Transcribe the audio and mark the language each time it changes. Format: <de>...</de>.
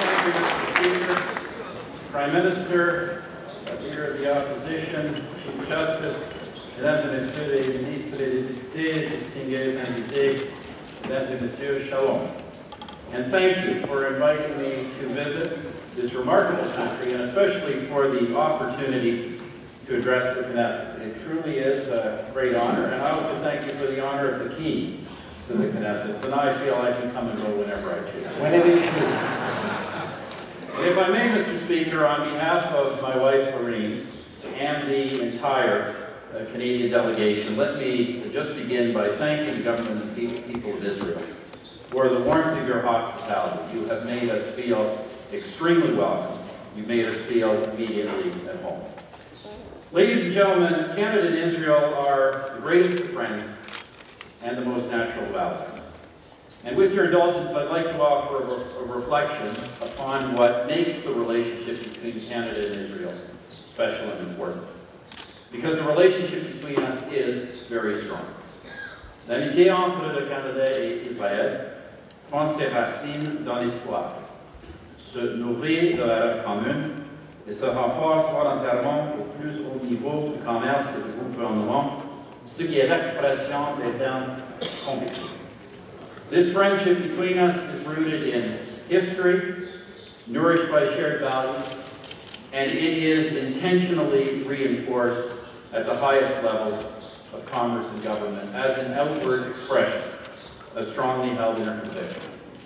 <en>Prime Minister, Leader of the Opposition, Chief Justice,</en> <fr>Mesdames et Messieurs les ministres et les députés, distingués invités, Mesdames et Messieurs,</fr> <en>Shalom. And thank you for inviting me to visit this remarkable country, and especially for the opportunity to address the Knesset. It truly is a great honor, and I also thank you for the honor of the key to the Knesset. So now I feel I can come and go whenever I choose. Whenever you choose. And if I may, Mr. Speaker, on behalf of my wife, Lorraine, and the entire Canadian delegation, let me just begin by thanking the government and people of Israel for the warmth of your hospitality. You have made us feel extremely welcome. You've made us feel immediately at home. Ladies and gentlemen, Canada and Israel are the greatest of friends and the most natural of allies. And with your indulgence, I'd like to offer a reflection upon what makes the relationship between Canada and Israel special and important. Because the relationship between us is very strong.</en> <fr>L'amitié entre le Canada et Israël prend ses racines dans l'histoire, se nourrit de la rêve commune et se renforce volontairement au plus haut niveau du commerce et du gouvernement, ce qui est l'expression des fermes convictions.</fr> <en>This friendship between us is rooted in history, nourished by shared values, and it is intentionally reinforced at the highest levels of commerce and government as an outward expression of strongly held inner convictions.</en>